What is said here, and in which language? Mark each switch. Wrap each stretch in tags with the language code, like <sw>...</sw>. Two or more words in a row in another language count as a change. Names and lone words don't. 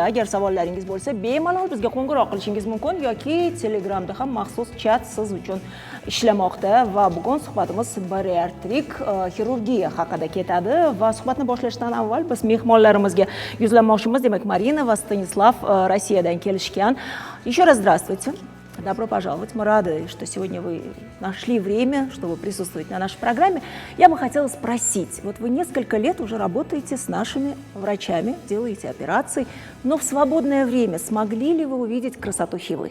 <uz>Agar savollaringiz bo'lsa, bemalol bizga qo'ng'iroq qilishingiz mumkin yoki Telegramda ham maxsus chat siz uchun ishlamoqda va bugun suhbatimiz bariatrik xirurgiya haqida ketadi va suhbatni boshlashdan avval biz mehmonlarimizga yuzlanmoqchimiz. Demak, Marina va Stanislav Rossiyadan kelishgan.</uz> <ru>Еще раз здравствуйте. Добро пожаловать. Мы рады, что сегодня вы нашли время, чтобы присутствовать на нашей программе. Я бы хотела спросить, вот вы несколько лет уже работаете с нашими врачами, делаете операции, но в свободное время смогли ли вы увидеть красоту Хивы?</ru>